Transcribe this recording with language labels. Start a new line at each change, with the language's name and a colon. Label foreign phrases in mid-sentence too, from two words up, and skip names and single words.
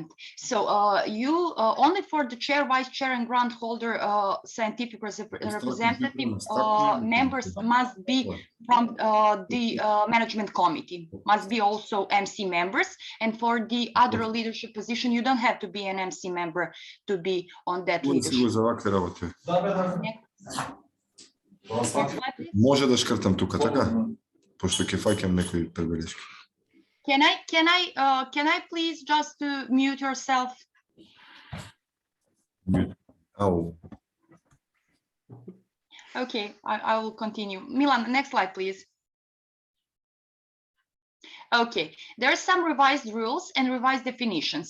English: So you only for the chair, vice chair, and grant holder scientific representative members must be from the management committee, must be also MC members. And for the other leadership position, you don't have to be an MC member to be on that leadership.
Macedonian: Може да шкртам тука, така? Пошто ќе фаќам некои пребелешки.
English: Can I please just mute yourself? Oh. Okay, I will continue. Milan, next slide, please. Okay, there are some revised rules and revised definitions.